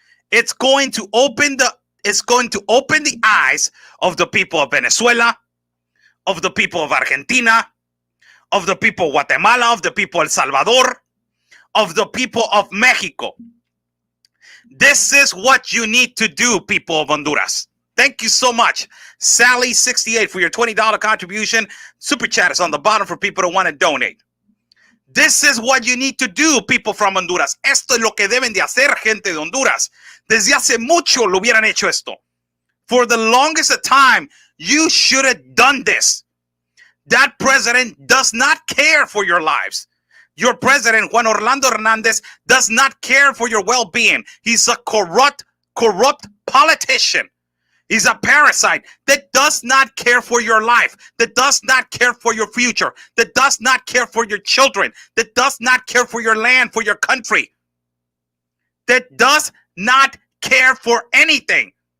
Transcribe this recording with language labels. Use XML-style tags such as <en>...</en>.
<en>It's going to open the eyes of the people of Venezuela, of the people of Argentina, of the people of Guatemala, of the people of El Salvador, of the people of Mexico. This is what you need to do, people of Honduras. Thank you so much, Sally68, for your $20 contribution. Super chat is on the bottom for people that want to donate. This is what you need to do, people from Honduras.</en> <es>Esto es lo que deben de hacer, gente de Honduras. Desde hace mucho lo hubieran hecho esto.</es> <en>For the longest of time, you should have done this. That president does not care for your lives. Your president, Juan Orlando Hernandez, does not care for your well-being. He's a corrupt politician. He's a parasite that does not care for your life, that does not care for your future, that does not care for your children, that does not care for your land, for your country, that does not care for anything.</en>